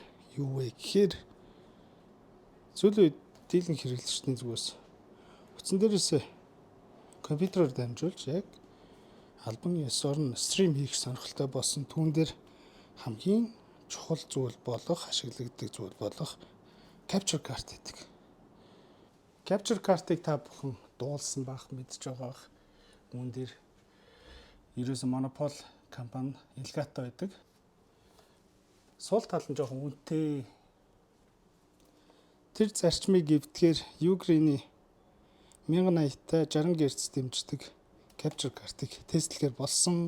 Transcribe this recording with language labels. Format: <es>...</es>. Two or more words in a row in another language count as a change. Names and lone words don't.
<mn>Юу вэ гэхээр сүүлийн үед дийлэнх хэрэглэгчдийн зүгээс утсан дээрээс компьютероор дамжуулж яг албан ёсоор нь стрим хийх сонирхолтой болсон түүн дээр хамгийн чухал зүйл болох, ашиглагддаг зүйл болох</mn> <en>capture card</en> <mn>гэдэг.</mn> <en>Capture card-</en> <mn>ыг та бүхэн дуулсан бах мэдж байгаа. Үүн дээр ерөөсөн Monopol компани Elgato байдаг. Сул тал нь жоохон үнэтэй. Тэр зарчмыг эвдгээр Ukraine-ийн 1080-тай 60 Гц дэмждэг</mn> <en>capture card-</en> <mn>ыг тестлэхээр болсон.</mn>